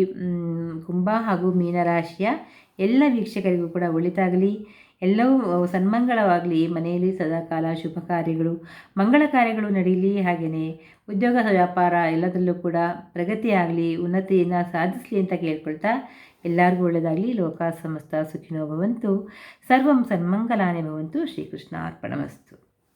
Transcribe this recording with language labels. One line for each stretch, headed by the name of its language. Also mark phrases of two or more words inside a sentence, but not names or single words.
Kannada: ಕುಂಭ ಹಾಗೂ ಮೀನರಾಶಿಯ ಎಲ್ಲ ವೀಕ್ಷಕರಿಗೂ ಕೂಡ ಒಳಿತಾಗಲಿ. ಎಲ್ಲವೂ ಸನ್ಮಂಗಳವಾಗಲಿ. ಮನೆಯಲ್ಲಿ ಸದಾಕಾಲ ಶುಭ ಕಾರ್ಯಗಳು, ಮಂಗಳ ಕಾರ್ಯಗಳು ನಡೀಲಿ. ಹಾಗೆಯೇ ಉದ್ಯೋಗ ವ್ಯಾಪಾರ ಎಲ್ಲದರಲ್ಲೂ ಕೂಡ ಪ್ರಗತಿಯಾಗಲಿ, ಉನ್ನತಿಯನ್ನು ಸಾಧಿಸಲಿ ಅಂತ ಕೇಳ್ಕೊಳ್ತಾ, ಎಲ್ಲರಿಗೂ ಒಳ್ಳೆಯದಾಗಲಿ.
Sanskrit: ಲೋಕ ಸಮಸ್ತ ಸುಖಿನೋ ಭವಂತು. ಸರ್ವಂ ಸನ್ಮಂಗಲಾನಿ ಭವಂತು. ಶ್ರೀಕೃಷ್ಣ ಅರ್ಪಣಮಸ್ತು.